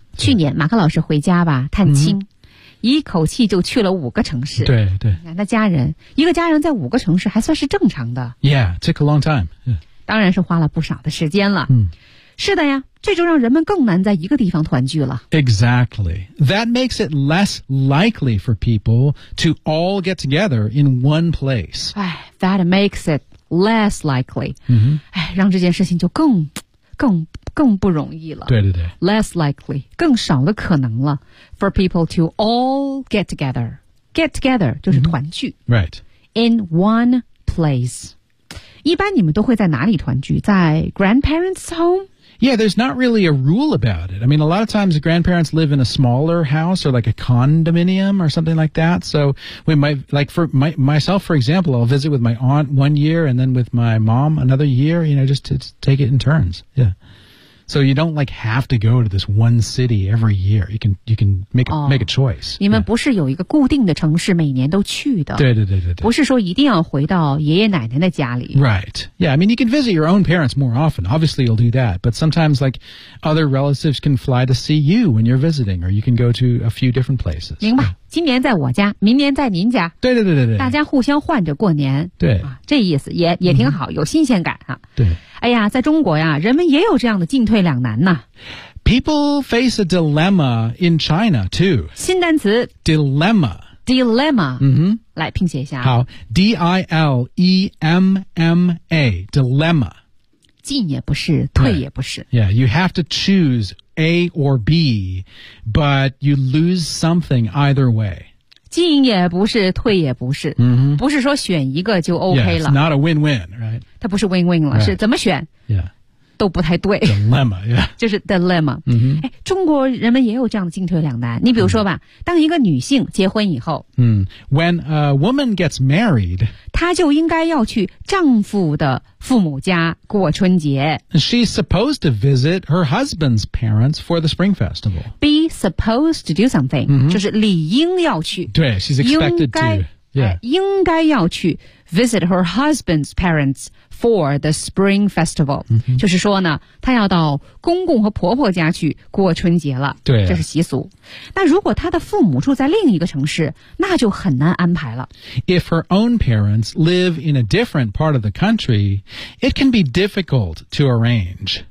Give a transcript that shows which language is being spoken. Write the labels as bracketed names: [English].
[Chinese] so. 去年马克老师回家吧探亲、mm-hmm. 一口气就去了5个城市对对那家人一个家人在5个城市还算是正常的 [English] Yeah, it took a long time、yeah. [Chinese] 当然是花了不少的时间了、 mm-hmm. 是的呀，这就让人们更难在一个地方团聚了。 [English] Exactly. That makes it less likely for people to all get together in one place. 哎 ,that makes it less likely. 嗯、mm-hmm. [Chinese] 哎让这件事情就更不容易了。对对对。 [English] Less likely, [Chinese] 更少的可能了 [English] for people to all get together. Get together [Chinese] 就是团聚。 [English] Mm-hmm. Right. In one place. [Chinese] 一般你们都会在哪里团聚？在 [English] grandparents' home? Yeah, there's not really a rule about it. I mean, a lot of times grandparents live in a smaller house or like a condominium or something like that. So we might, like for myself, for example, I'll visit with my aunt one year and then with my mom another year, you know, just to take it in turns. Yeah. So you don't like have to go to this one city every year. You can make a choice. [Chinese] 你们不是有一个固定的城市每年都去的。对对对对对。不是说一定要回到爷爷奶奶的家里。 [English] Right. Yeah, I mean, you can visit your own parents more often. Obviously, you'll do that. But sometimes, like, other relatives can fly to see you when you're visiting, or you can go to a few different places. [Chinese] 明白。今年在我家，明年在您家。对对对对对。大家互相换着过年。对。啊、这意思也挺好、嗯、有新鲜感啊。对。哎呀，在中国呀，人们也有这样的进退两难呢。 [English] People face a dilemma in China too. [Chinese] 新单词 [English] dilemma. Dilemma. 嗯哼， [Chinese] 来拼写一下。 [English] 好 ，D-I-L-E-M-M-A. Dilemma. [Chinese] 进也不是，退也不是。 [English] Right. Yeah, you have to choose A or B, but you lose something either way. [Chinese] 进也不是，退也不是，不是说选一个就 OK 了。 [English] Yeah, it's not a win-win, right? [Chinese] 它不是 win-win 了，是怎么选？ [English] Yeah. [Chinese] 都不太对 [English] dilemma、yeah. [Chinese] 就是 dilemma、嗯、中国人们也有这样的进退两难，你比如说吧、嗯、当一个女性结婚以后、 [English] 嗯、When a woman gets married [Chinese] 她就应该要去丈夫的父母家过春节， [English] She's supposed to visit her husband's parents for the spring festival. Be supposed to do something、嗯、 [Chinese] 就是理应要去，对， [English] She's expected to、yeah. [Chinese] 应该要去 [English] visit her husband's parents for the spring festival、 mm-hmm. [Chinese] 就是说呢她要到公公和婆婆家去过春节了，对，这是习俗。那如果她的父母住在另一个城市，那就很难安排了。 [English] If her own parents live in a different part of the country, it can be difficult to arrange.